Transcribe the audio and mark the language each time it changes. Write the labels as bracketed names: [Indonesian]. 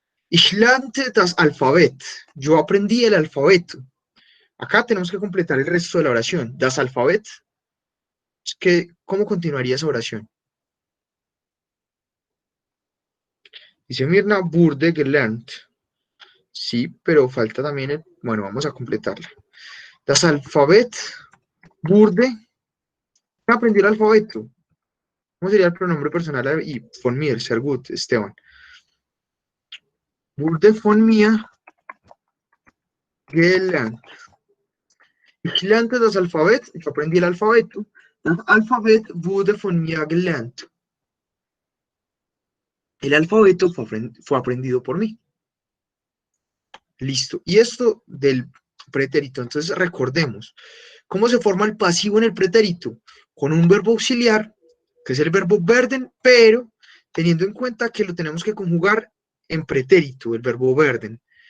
[German] Ich lernte das Alphabet. [Spanish] Yo aprendí el alfabeto. Acá tenemos que completar el resto de la oración. [German] Das Alphabet. [Spanish] ¿Cómo continuaría esa oración? Dice Mirna, [German] wurde gelernt. [Spanish] Sí, pero falta también bueno, vamos a completarla. [German] Das Alphabet wurde. [Spanish] Aprendió el alfabeto. ¿Cómo sería el pronombre personal? [German] Y von mir, sehr gut, Esteban. Wurde von mir gelernt. Ich lernte das Alphabet. [Spanish] Yo aprendí el alfabeto. [German] Das Alphabet wurde von mir gelernt. [Spanish] El alfabeto fue aprendido por mí. Listo. Y esto del pretérito. Entonces recordemos. ¿Cómo se forma el pasivo en el pretérito? Con un verbo auxiliar, que es el verbo werden, pero teniendo en cuenta que lo tenemos que conjugar en pretérito, el verbo werden.